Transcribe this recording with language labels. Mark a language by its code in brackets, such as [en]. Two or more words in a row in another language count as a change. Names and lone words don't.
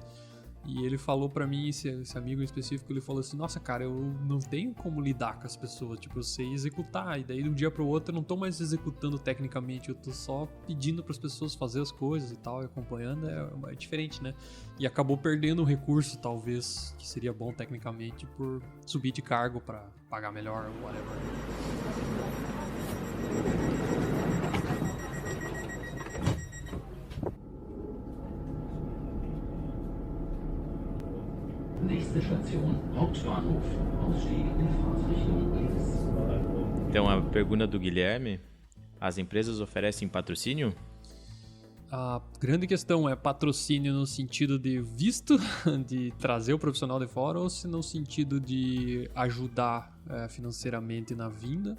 [pt] E ele falou pra mim, esse amigo em específico, ele falou assim, nossa, cara, eu não tenho como lidar com as pessoas, tipo, eu sei executar, e daí de um dia pro outro eu não tô mais executando tecnicamente, eu tô só pedindo pras pessoas fazer as coisas e tal, e acompanhando, é diferente, né? E acabou perdendo um recurso, talvez, que seria bom tecnicamente, por subir de cargo pra pagar melhor, whatever. [de] Nächste Station, Hauptbahnhof. Ausstieg in Fahrtrichtung links. [pt] Então, a pergunta do Guilherme, as empresas oferecem patrocínio? A grande questão é patrocínio no sentido de visto, de trazer o profissional de fora, ou se no sentido de ajudar financeiramente na vinda.